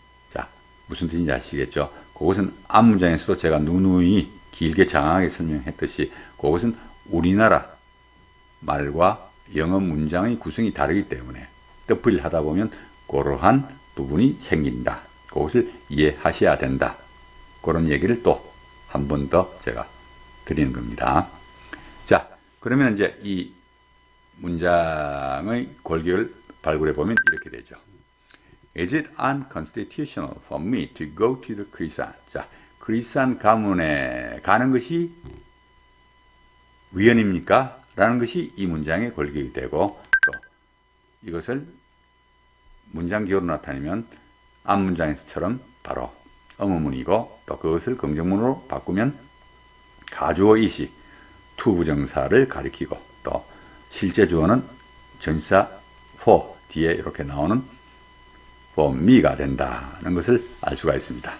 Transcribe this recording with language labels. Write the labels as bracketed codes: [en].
[ko] 자, 무슨 뜻인지 아시겠죠? 그것은 앞문장에서도 제가 누누이 길게 장황하게 설명했듯이 그것은 우리나라 말과 영어 문장의 구성이 다르기 때문에 뜻풀이를 하다 보면 그러한 부분이 생긴다. 그것을 이해하셔야 된다. 그런 얘기를 또 한 번 더 제가 드리는 겁니다. 자, 그러면 이제 이 문장의 골격을 발굴해 보면 이렇게 되죠. [en] Is it unconstitutional for me to go to the 크리산? [ko] 자, 크리산 가문에 가는 것이 위헌입니까? 라는 것이 이 문장의 골격이 되고, 또 이것을 문장 기호로 나타내면 앞문장에서처럼 바로 의문문이고, 또 그것을 긍정문으로 바꾸면 가주어 이시 투부정사를 가리키고, 또 실제 주어는 전치사 for 뒤에 이렇게 나오는 for me가 된다는 것을 알 수가 있습니다.